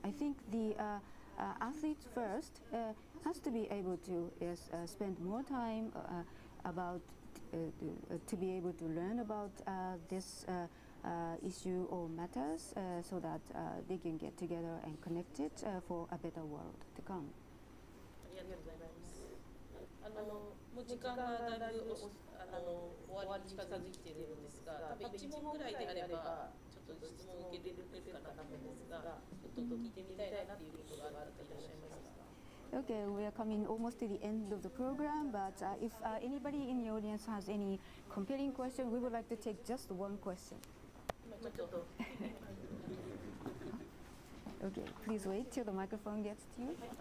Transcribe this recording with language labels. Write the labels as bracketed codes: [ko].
[en] I think the athletes first has to be able to spend more time about to be able to learn about this issue or matters so that they can get together and connect it for a better world to come. [ja] ありがとうございます。もう時間がだいぶ終わりに近づいているんですが、多分1問ぐらいであればちょっと質問を受けれるかなと思うんですが、ちょっと聞いてみたいなっていうことがある方いらっしゃいますか。 [en] Okay, we are coming almost to the end of the program, but if anybody in the audience has any compelling question, we would like to take just one question. Okay, please wait till the microphone gets to you.